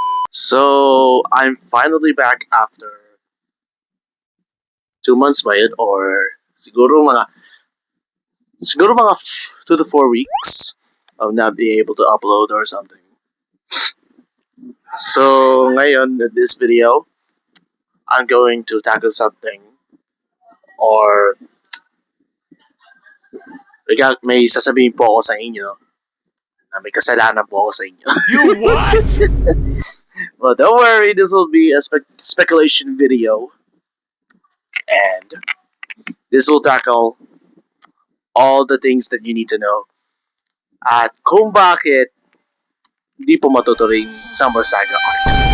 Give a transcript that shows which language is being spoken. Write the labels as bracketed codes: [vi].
[en] So I'm finally back after 2 months [tl] ba yun? [en] Or [tl] siguro mga [en] 2 to 4 weeks of not being able to upload or something. [tl] So ngayon [en] in this video, I'm going to tackle something [tl] or may sasabihin po ako sa inyo na may kasalanan po ako sa inyo. [en] You what? Well, don't worry, this will be a speculation video. And this will tackle all the things that you need to know. [tl] At kung bakit hindi po matuturing Summer Saga Arc.